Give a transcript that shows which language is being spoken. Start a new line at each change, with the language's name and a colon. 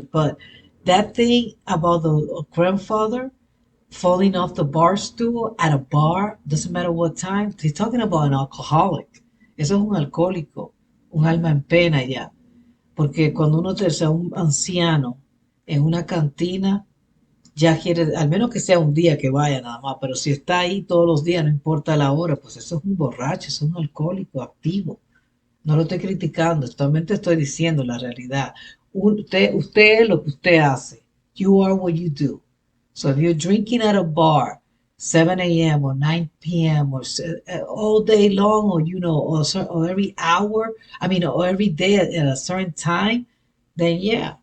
English: But that thing about the grandfather falling off the bar stool at a bar, doesn't matter what time, he's talking about an alcoholic.
Spanish: Eso es un alcohólico, un alma en pena ya. Porque cuando uno sea un anciano en una cantina, ya quiere, al menos que sea un día que vaya nada más, pero si está ahí todos los días, no importa la hora, pues eso es un borracho, eso es un alcohólico activo. No lo estoy criticando, solamente estoy diciendo la realidad. Usted es lo que usted hace.
English: You are what you do. So if you're drinking at a bar, 7 a.m. or 9 p.m. or all day long, or or every hour, or every day at a certain time, then yeah.